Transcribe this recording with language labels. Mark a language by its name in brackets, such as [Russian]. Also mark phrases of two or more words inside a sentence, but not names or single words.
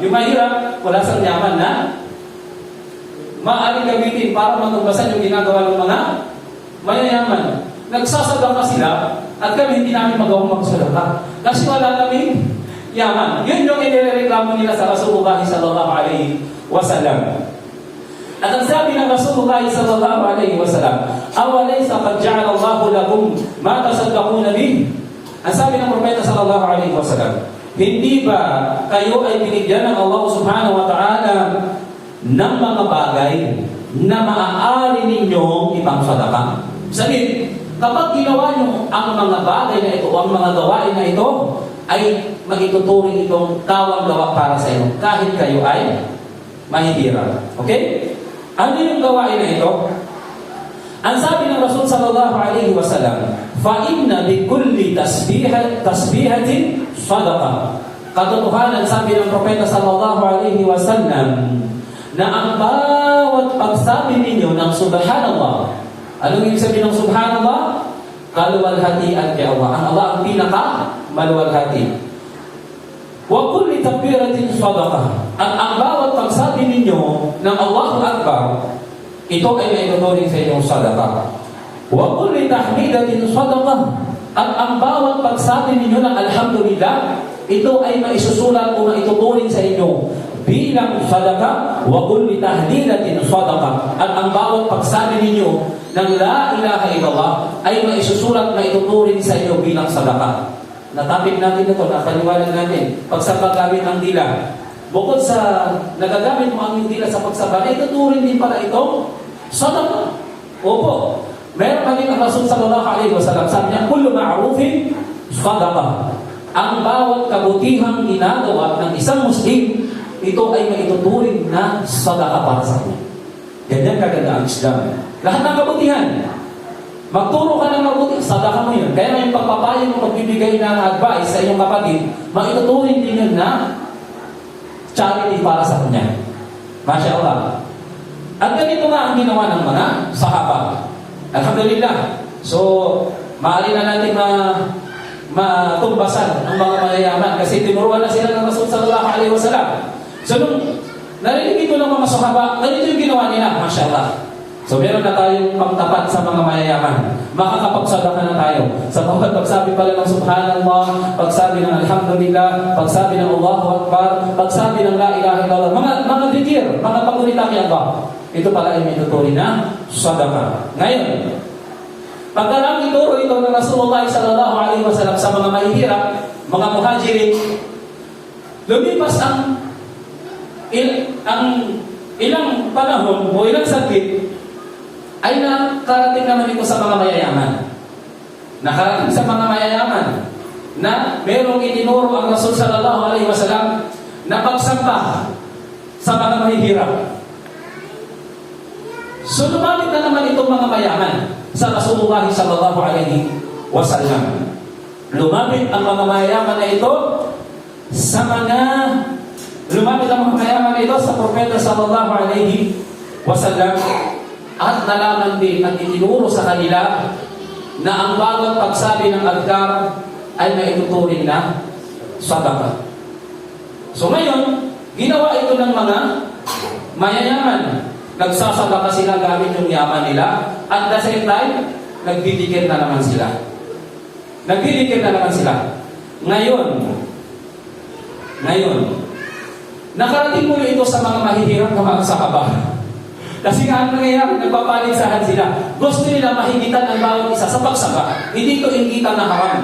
[Filipino] Yung mahirap, wala sang yaman na maaaring gamitin para matumbasan yung ginagawa ng mga mayayaman. Nagsasadaka sila at kami hindi namin magawang magsadaka. Kasi wala kaming yaman. Yun yung inireklamo nila sa Rasulullah [Arabic] صلى الله عليه وسلم. [Filipino] At ang sabi ng [Arabic] رسول الله صلى الله عليه وسلم أوليس قد جعل الله لكم ما تصدقون به? [Filipino] Ang sabi ng propeta [Arabic] صلى الله عليه وسلم, [Filipino] hindi ba kayo ay binigyan ng Allah [Arabic] سبحانه وتعالى [Filipino] ng mga bagay na maaari ninyong ipangsadaka? Sabi, kapag ginawa nyo ang mga bagay na ito, ang mga gawain na ito, ay magituturing itong kawang gawa para sa inyo, kahit kayo ay mahihirap. Okay? Ano yung gawain na ito? Ang sabi ng Rasul [Arabic] صلى الله عليه وسلم, فَإِنَّ بِكُلِّ تَسْبِيحَةٍ صَدَقَةٍ. [Filipino] Katotohanan, sabi ng Propeta [Arabic] صلى الله عليه وسلم, [Filipino] na ang bawat pagsabi ninyo ng Subhanallah. Anong ibig sabihin ng Subhanallah? Kaluwalhatian kay Allah. Ang Allah ang pinaka maluwalhati. [Arabic] وكل تكبيرة صدقة. [Filipino] At ang bawat pagsabi ninyo ng [Arabic] الله أكبر, [Filipino] ito ay may tuturing sa inyong sadaqah. [Arabic] وكل تحميدة صدقة. [Filipino] At ang bawat pagsabi ninyo ng Alhamdulillah, ito ay maisusulat o maituturing sa inyo bilang sadaqah. [Arabic] وكل تهليلة صدقة. [Filipino] At ang bawat pagsabi ninyo ng [Arabic] لا إله إلا الله [Filipino] ay maisusulat, maituturing sa inyo bilang sadaqah. Natapik natin ito, napaliwanag natin. Pagsamba gamit ang dila. Bukod sa nagagamit mo ang dila sa pagsamba, ay tuturing din pala itong sadaqah. Opo. Meron pa din ang Rasul [Arabic] صلى الله عليه وسلم. [Filipino] Sabi niya, [Arabic] كل معروف صدقة. [Filipino] Ang bawat kabutihang ginagawa ng isang Muslim, ito ay maituturing na sadaqah para sa kanya. Ganyan kaganda ang Islam. Lahat ng kabutihan. Magturo ka ng mabuti, sadaqah mo yun. Kaya yung pagpapayo mo, pagbibigay ng advice sa iyong kapatid, maituturing din yun na charity para sa kanya. [Arabic] ما شاء الله. [Filipino] At ganito nga ang ginawa ng mga sahaba. Alhamdulillah. So, maaari na natin matumbasan ang mga mayayaman kasi tinuruan na sila ng Rasul [Arabic] صلى الله عليه وسلم. [Filipino] So, nung narinig ito ng mga sahaba, ganito yung ginawa nila. [Arabic] ما شاء الله. [Filipino] So, meron na tayong pangtapat sa mga mayayaman. Makakapagsadaka na tayo. Sa bawat pagsabi pala ng Subhanallah, pagsabi ng Alhamdulillah, pagsabi ng [Arabic] الله أكبر, [Filipino] pagsabi ng [Arabic] لا إله إلا الله, [Filipino] mga dhikr, mga pagulita kay Allah. Ito pala ay may tuturi na sadaka. Ngayon, pagkarang ituro ito ng Rasulullah [Arabic] صلى الله عليه وسلم [Filipino] sa mga mahihirap, mga muhajirin, lumipas ang ilang panahon o ilang saglit, ay nakarating naman ito sa mga mayayaman. Nakarating sa mga mayayaman na merong itinuro ang Rasul [Arabic] صلى الله عليه وسلم [Filipino] na pagsamba sa mga mahihirap. So lumapit na naman itong mga mayaman sa Rasulullah [Arabic] صلى الله عليه وسلم. [Filipino] Lumapit ang mga mayayaman na ito sa Propeta [Arabic] صلى الله عليه وسلم. [Filipino] At nalaman din at itinuro sa kanila na ang bawat pagsabi ng adhkar ay maituturing na sadaqah. So ngayon, ginawa ito ng mga mayayaman. Nagsasadaqah sila gamit yung yaman nila [English] at the same time, [Filipino] nagbibigyan na naman sila. Ngayon, nakarating mo ito sa mga mahihirap na mga sahaba. Kasi nga ang nangyayari, nagpapaligsahan sila. Gusto nila mahigitan ang bawat isa sa pagsamba. Hindi ito inggitan na haram.